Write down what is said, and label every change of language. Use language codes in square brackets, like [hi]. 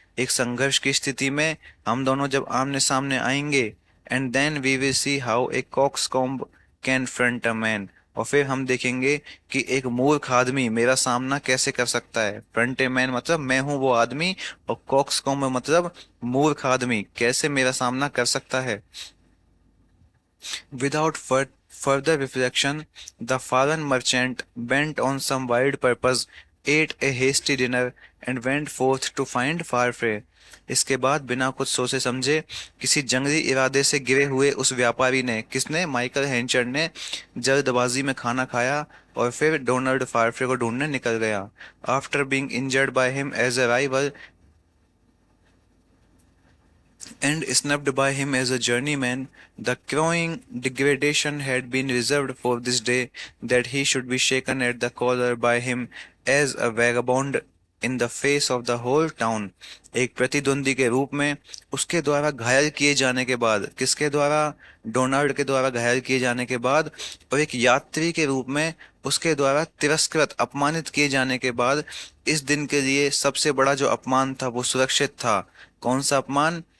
[hi] एक संघर्ष की स्थिति में हम दोनों जब आमने सामने आएंगे, [en] And then we will see how a coxcomb can front a man. [hi] और फिर हम देखेंगे कि एक मूर्ख आदमी मेरा सामना कैसे कर सकता है। [en] front a man [hi] मतलब मैं हूं वो आदमी, और कॉक्सकॉम्ब मतलब मूर्ख आदमी कैसे मेरा सामना कर सकता है। [en] Without further reflection, the fallen merchant, bent on some wild purpose, ate a hasty dinner and went forth to find Farfrae. [hi] इसके बाद बिना कुछ सोचे समझे, किसी जंगली इरादे से गिरे हुए उस व्यापारी ने, किसने? माइकल हेंचर ने जल्दबाजी में खाना खाया और फिर डोनाल्ड फारफ्रे को ढूंढने निकल गया। [en] After being injured by him as a rival and snubbed by him as a journeyman, the crowing degradation had been reserved for this day, that he should be shaken at the collar by him as a vagabond in the face of the whole town। [hi] एक प्रतिद्वंदी के रूप में उसके द्वारा घायल किए जाने के बाद, किसके द्वारा? डोनाल्ड के द्वारा घायल किए जाने के बाद, और एक यात्री के रूप में उसके द्वारा तिरस्कृत, अपमानित किए जाने के बाद, इस दिन के लिए सबसे बड़ा जो अपमान था वो सुरक्षित था। कौन सा अपमान?